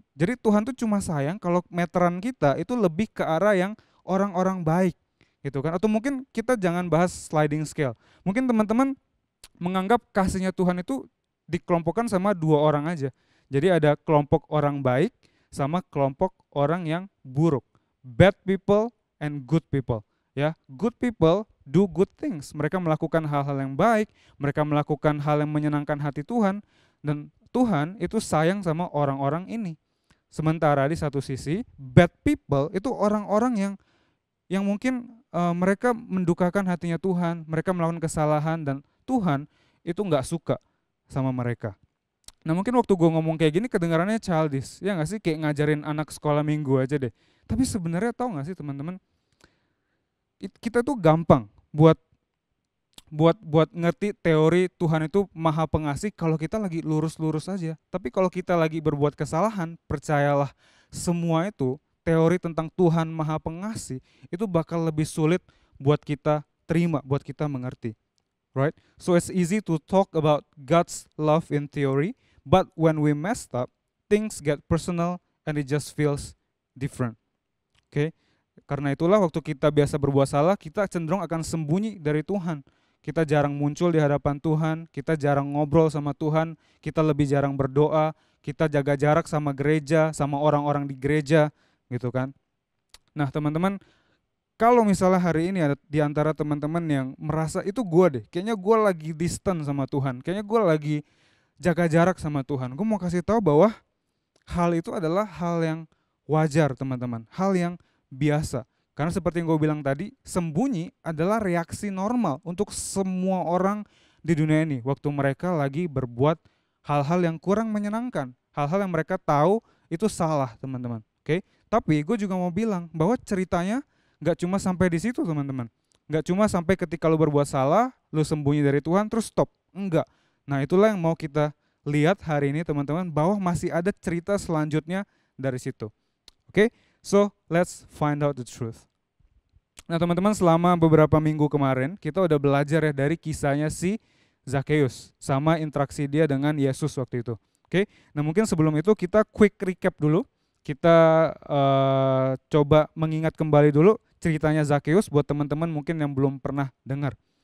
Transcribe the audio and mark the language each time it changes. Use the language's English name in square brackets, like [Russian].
[Indonesian] Jadi Tuhan tuh cuma sayang kalau meteran kita itu lebih ke arah yang orang-orang baik gitu kan. Atau mungkin kita jangan bahas sliding scale. Mungkin teman-teman menganggap kasihnya Tuhan itu dikelompokkan sama dua orang aja. Jadi ada kelompok orang baik sama kelompok orang yang buruk. [English] Bad people and good people. Ya, good people do good things. [Indonesian] Mereka melakukan hal-hal yang baik, mereka melakukan hal yang menyenangkan hati Tuhan, dan Tuhan itu sayang sama orang-orang ini. Sementara di satu sisi, [English] bad people [Indonesian] itu orang-orang yang mungkin mereka mendukakan hatinya Tuhan, mereka melakukan kesalahan, dan Tuhan itu nggak suka sama mereka. Nah mungkin waktu gue ngomong kayak gini kedengarannya childish, ya nggak sih, kayak ngajarin anak sekolah minggu aja deh. Tapi sebenarnya tahu nggak sih teman-teman, kita tuh gampang buat ngerti teori Tuhan itu maha pengasih kalau kita lagi lurus-lurus aja. Tapi kalau kita lagi berbuat kesalahan, percayalah semua itu teori tentang Tuhan maha pengasih itu bakal lebih sulit buat kita terima, buat kita mengerti. [English] Right? So it's easy to talk about God's love in theory, but when we messed up, things get personal and it just feels different. Okay? [Indonesian] Karena itulah waktu kita biasa berbuat salah, kita cenderung akan sembunyi dari Tuhan. Kita jarang muncul di hadapan Tuhan, kita jarang ngobrol sama Tuhan, kita lebih jarang berdoa, kita jaga jarak sama gereja, sama orang-orang di gereja, gitu kan. Nah teman-teman, kalau misalnya hari ini ada di antara teman-teman yang merasa itu gue deh, kayaknya gue lagi distant sama Tuhan, kayaknya gue lagi jaga jarak sama Tuhan. Gue mau kasih tahu bahwa hal itu adalah hal yang wajar teman-teman, hal yang biasa. Karena seperti yang gue bilang tadi, sembunyi adalah reaksi normal untuk semua orang di dunia ini waktu mereka lagi berbuat hal-hal yang kurang menyenangkan, hal-hal yang mereka tahu itu salah teman-teman. Oke? Tapi gue juga mau bilang bahwa ceritanya gak cuma sampai di situ teman-teman. Gak cuma sampai ketika lu berbuat salah, lu sembunyi dari Tuhan terus stop. Enggak. Nah itulah yang mau kita lihat hari ini teman-teman, bahwa masih ada cerita selanjutnya dari situ. Oke? [English] So let's find out the truth. [Indonesian] Nah teman-teman, selama beberapa minggu kemarin kita udah belajar ya dari kisahnya si Zakheus sama interaksi dia dengan Yesus waktu itu. Oke? Nah mungkin sebelum itu kita [English] quick recap [Indonesian] dulu. Kita coba mengingat kembali dulu ceritanya Zakheus buat teman-teman mungkin yang belum pernah dengar.